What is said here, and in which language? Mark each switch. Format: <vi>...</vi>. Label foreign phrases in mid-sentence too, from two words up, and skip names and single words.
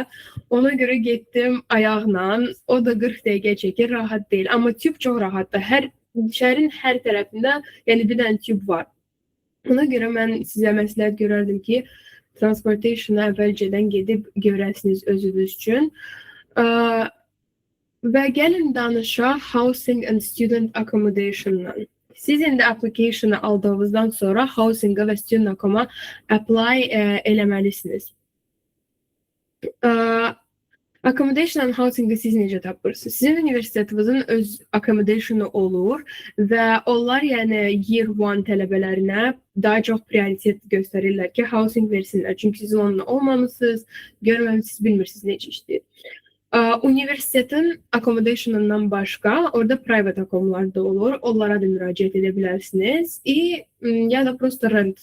<az>Ona görə getdim ayaqla, o da 40 dəqiqə çəkir, rahat deyil. Amma tüb çox rahatdır. Şəhərin hər tərəfində yəni bir dənə tüb var. Ona görə mən sizə məsləhət görərdim ki, transportation'a əvvəlcədən gedib görəsiniz özünüz üçün. Və gəlin danışaq</az> <en>housing and student accommodation'dan.</en> <az>Siz indi application'ı aldığınızdan sonra housing'a və student accom'a apply eləməlisiniz.</az> <en>Accommodation and housing'ı</en> <az>siz necə tapırsınız? Sizin universitetinizin öz accommodation'ı olur və onlar yəni</az> <en>year one</en> <az>tələbələrinə daha çox prioritet göstərirlər ki, housing versinlər. Çünki siz onunla olmamısınız, görməmisiniz, bilmirsiniz necə işləyir. Universitetin accommodation'ından başqa orada private accomlar da olur. Onlara da müraciət edə bilərsiniz. Ya da prosta rent.</az>